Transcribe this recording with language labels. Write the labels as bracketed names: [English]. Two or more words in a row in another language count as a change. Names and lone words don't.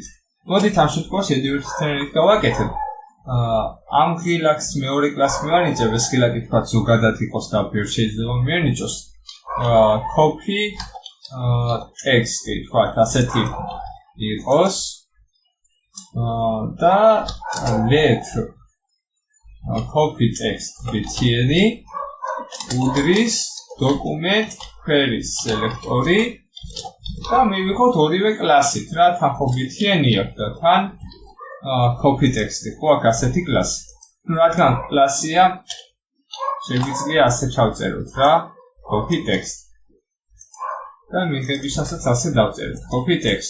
[Georgian] მოდით ამ შემთხვევაში edit-თან ერთად გავაკეთებ. ამ ღილაკს მეორე კლასს მივანიჭებ, ეს ღილაკი თქვა ზოგადად იყოს და ბევრ შეიძლება მივანიჭოს. [English] copy text- [Georgian] ი, თქვა ასეთი იყოს. და [English] let copy text btn [Georgian] udris [English] document queries selector- [Georgian] ი და მივიღოთ ორივე კლასით, რა თან ხო btn-ი აქვს და თან [English] copy text- [Georgian] ი, ხო აქ ასეთი კლასი. რადგან კლასია, შეგვიძლია ასე ჩავწეროთ რა, [English] copy text. [Georgian] და მიღებისასაც ასე დავწეროთ, [English] copy text.